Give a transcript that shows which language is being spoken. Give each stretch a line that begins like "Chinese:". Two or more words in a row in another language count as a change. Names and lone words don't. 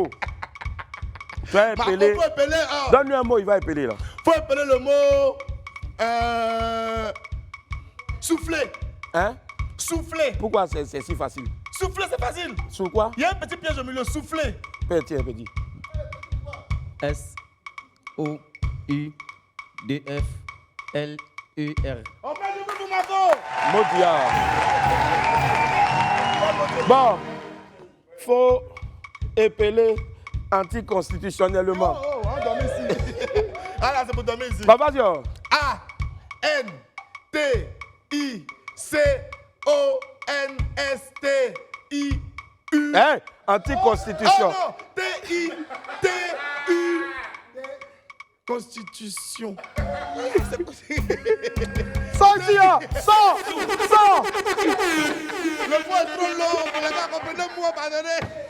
French: Tu as épelé. Donne-lui un mot, il va épeler là. Il faut épeler le mot. Souffler. Hein? Souffler. Pourquoi c'est si facile? Souffler, c'est facile. Sur quoi? Il y a un petit piège au milieu, souffler. Petit. S-O-U-D-F-L-E-R. On fait du bruit pour Marco. Modia. Bon, faut épeler anticonstitutionnellement. Oh, on dormit ici. Ah là, c'est pour dormir ici. Bah, vas-y. A-N-T-I-C-O-N-S-T-I-U. Hein? Anticonstitution. Oh non, T-I-T-U. Constitution. Sors ici, hein? Sors! Le mot est trop long, pour les gars, comprenez-moi, pardonnez.